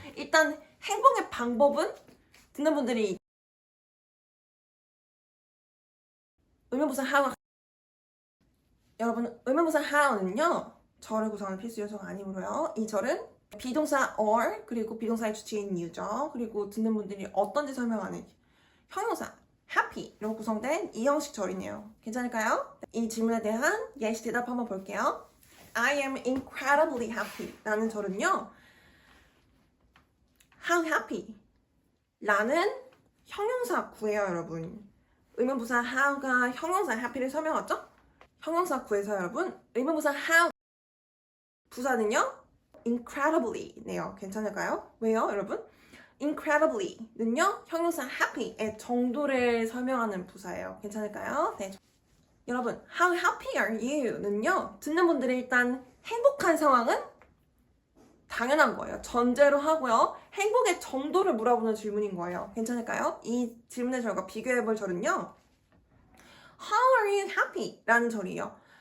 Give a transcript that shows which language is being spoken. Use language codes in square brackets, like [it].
[ko] 일단 행복의 방법은 듣는 분들이 의문부사 how가 여러분 의문부사 how는요. 절을 구성하는 필수 요소가 아니므로요. 이 절은 비동사 or 그리고 비동사의 주체인 you죠. 그리고 듣는 분들이 어떤지 설명하는 형용사 happy로 구성된 이 형식 절이네요. 괜찮을까요? 이 질문에 대한 예시 대답 한번 볼게요. [en] I am incredibly happy [ko] 라는 절은요. [en] How happy [ko] 라는 형용사 구예요 여러분. 의문부사 how가 형용사 happy를 설명하죠? 형용사 구에서 여러분 의문부사 how 부사는요. incredibly 네요. 괜찮을까요? 왜요 여러분? incredibly는요. 형용사 happy의 정도를 설명하는 부사예요. 괜찮을까요? 네. 여러분 [en] How happy are you?는요. [ko] 듣는 분들이 일단 행복한 상황은 당연한 거예요. 전제로 하고요. 행복의 정도를 물어보는 질문인 거예요. 괜찮을까요? 이 질문의 절과 비교해볼 절은요. [en] How are you happy? [ko] 라는 절이에요.